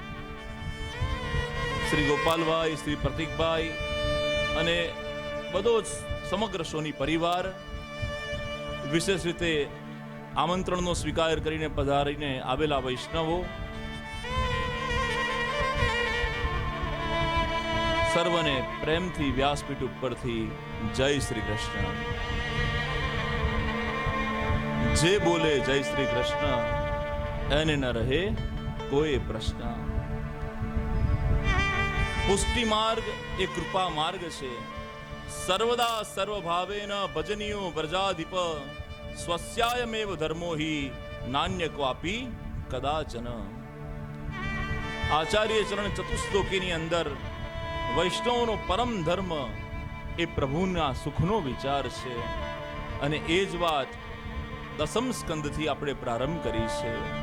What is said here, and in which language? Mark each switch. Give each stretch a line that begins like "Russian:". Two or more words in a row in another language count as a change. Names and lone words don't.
Gujarati: શ્રી ગોપાલભાઈ, શ્રી પ્રતિકભાઈ અને બધો જ સમગ્ર સોની પરિવાર, વિશેષ રીતે આમંત્રણનો સ્વીકાર કરીને પધારીને આવેલા વૈષ્ણવો, સર્વને પ્રેમથી વ્યાસપીઠ ઉપરથી જય શ્રી કૃષ્ણ. જે બોલે જય શ્રી કૃષ્ણ એને ન રહે કોઈ પ્રશ્ન. પુષ્ટિ માર્ગ એ કૃપા માર્ગ છે.
Sanskrit: સર્વદા સર્વભાવેન ભજનીયો વ્રજાધિપ, સ્વસ્યાયમેવ ધર્મો હિ નાન્ય ક્વાપી કદાચન.
Gujarati: આચાર્ય ચરણ ચતુશ્લોકીની અંદર વૈષ્ણવનો પરમ ધર્મ એ પ્રભુના સુખનો વિચાર છે અને એ જ વાત દસમ સ્કંદથી આપણે પ્રારંભ કરી છે.